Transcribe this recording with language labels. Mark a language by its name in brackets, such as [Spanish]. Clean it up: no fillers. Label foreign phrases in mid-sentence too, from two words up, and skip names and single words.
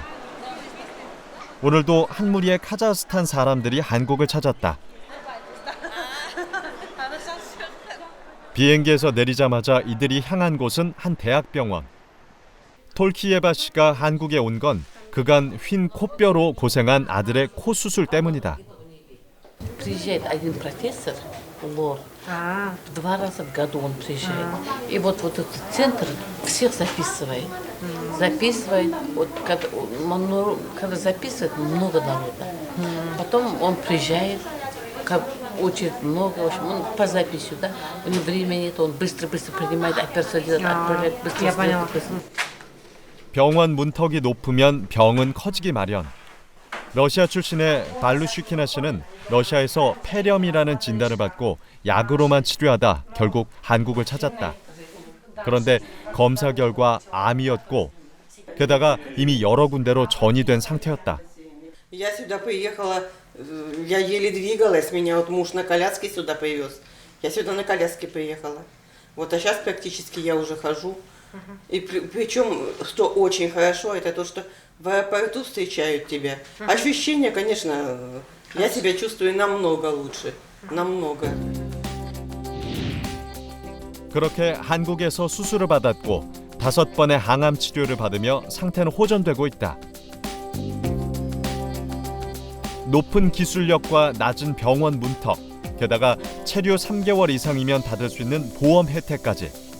[Korean] 오늘도 한 무리의 카자흐스탄 사람들이 한국을 찾았다. 비행기에서 내리자마자 이들이 향한 곳은 한 대학병원. 톨키예바 씨가 한국에 온 건 그간 휜 코뼈로 고생한 아들의 코 수술 때문이다. [Russian] Приезжает один профессор, лор. 2 раза в году он приезжает. И вот этот центр всех записывает. Записывает. Вот когда записывает, много народа. Потом он приезжает, очередь много, в общем, он по записи, да. У него времени нет, он быстро-быстро принимает, операцию делает, отправляет быстро. [Korean] 병원 문턱이 높으면 병은 커지기 마련. 러시아 출신의 발루슈키나 씨는 러시아에서 폐렴이라는 진단을 받고 약으로만 치료하다 결국 한국을 찾았다. 그런데 검사 결과 암이었고 게다가 이미 여러 군데로 전이된 상태였다. [Russian] Я сюда приехала, я еле двигалась, меня вот муж на коляске сюда привез. Я сюда на коляске приехала. Вот, а сейчас практически я уже хожу. И причем, что очень хорошо, это то, что в аэропорту встречают тебя. Ощущения, конечно, я себя чувствую намного лучше. намного. [Korean] 그렇게 한국에서 수술을 받았고 5번의 항암 치료를 받으며 상태는 호전되고 있다. 높은 기술력과 낮은 병원 문턱, 게다가 체류 3개월 이상이면 받을 수 있는 보험 혜택까지.